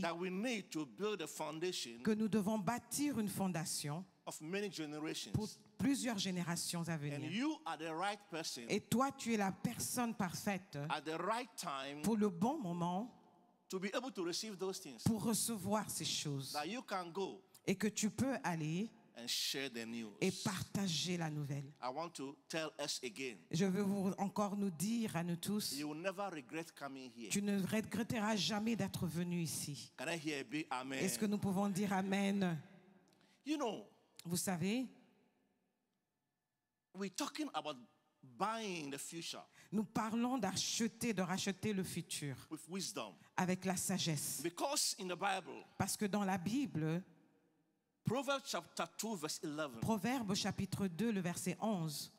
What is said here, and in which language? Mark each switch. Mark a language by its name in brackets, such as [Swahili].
[English] that we need to build a foundation [French] que nous devons bâtir une fondation [English] of many generations. [French] pour plusieurs générations à [English] And [French] venir. [English] you are the right person [French] Et toi, tu es la personne parfaite [English] at the right time [French] pour le bon moment [English] to be able to receive those things. [French] pour recevoir ces choses [English] That you can go [French] et que tu peux aller [English] and share the news. [French] et partager la nouvelle. [English] I want to tell us again, [French] Je veux encore nous dire à nous tous, [English] you will never regret coming here. [French] tu ne regretteras jamais d'être venu ici. [English] Can I hear a big amen? [French] Est-ce que nous pouvons dire Amen? [English] You know, [French] Vous savez, [English] we're talking about buying the future [French] nous parlons de racheter le futur [English] with wisdom. [French] avec la sagesse. [English] Because in the Bible, [French] Parce que dans la Bible, [English] Proverbs chapter 2 verse 11, [French] Proverbe chapitre 2, le verset 11,